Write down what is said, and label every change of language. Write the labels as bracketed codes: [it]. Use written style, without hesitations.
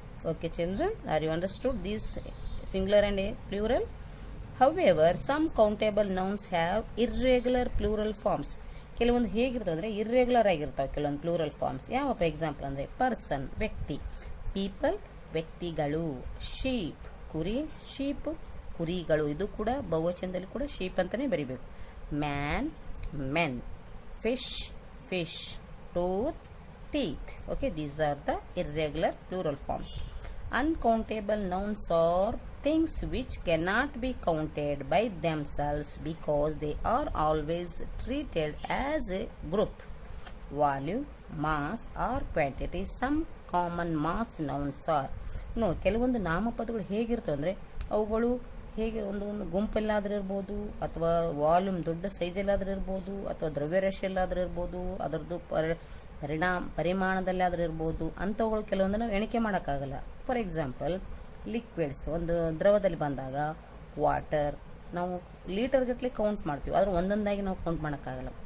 [en] Okay children, are you understood these singular and plural? However, some countable nouns have irregular plural forms. [kn] ಕೆಲವೊಂದು ಹೇಗಿರ್ತವೆ ಅಂದರೆ irregular ಆಗಿರ್ತಾವೆ ಕೆಲವೊಂದು plural forms. ಯಾವಪ್ಪ example ಅಂದರೆ person, ವ್ಯಕ್ತಿ. People, ವ್ಯಕ್ತಿಗಳು. Sheep, ಕುರಿ, sheep, ಕುರಿಗಳು. ಇದು ಕೂಡ ಬಹುವಚನದಲ್ಲಿ ಕೂಡ ಶೀಪ್ ಅಂತಾನೆ ಬರಿಬೇಕು. [en] Man, men. Fish, fish. Tooth, teeth. Okay, these are the irregular plural forms. Uncountable nouns are things which cannot be counted by themselves because they are always treated as a group. Volume, mass or quantity. Some common mass nouns are. [kn] ನೋಡಿ, ಕೆಲವೊಂದು ನಾಮಪದಗಳು ಹೇಗಿರ್ತವೆ ಅಂದರೆ ಅವುಗಳು ಹೇಗೆ ಒಂದು ಗುಂಪಲ್ಲಾದ್ರೂ ಇರ್ಬೋದು, ಅಥವಾ volume ದೊಡ್ಡ ಸೈಜಲ್ಲಾದ್ರೂ ಇರ್ಬೋದು, ಅಥವಾ ದ್ರವ್ಯರಾಶಿಯಲ್ಲಾದ್ರೂ ಇರ್ಬೋದು, ಅದರದ್ದು ಪರಿಮಾಣದಲ್ಲಾದ್ರೂ ಇರ್ಬೋದು. ಅಂಥವುಗಳು ಕೆಲವೊಂದು ನಾವು ಎಣಿಕೆ ಮಾಡೋಕ್ಕಾಗಲ್ಲ. [en] for example liquids, [kn] ಒಂದು ದ್ರವದಲ್ಲಿ ಬಂದಾಗ ವಾಟರ್ ನಾವು ಲೀಟರ್ ಗಟ್ಟಲೆ ಕೌಂಟ್ ಮಾಡ್ತೀವಿ, ಆದ್ರೆ ಒಂದೊಂದಾಗಿ ನಾವು ಕೌಂಟ್ ಮಾಡೋಕ್ಕಾಗಲ್ಲ.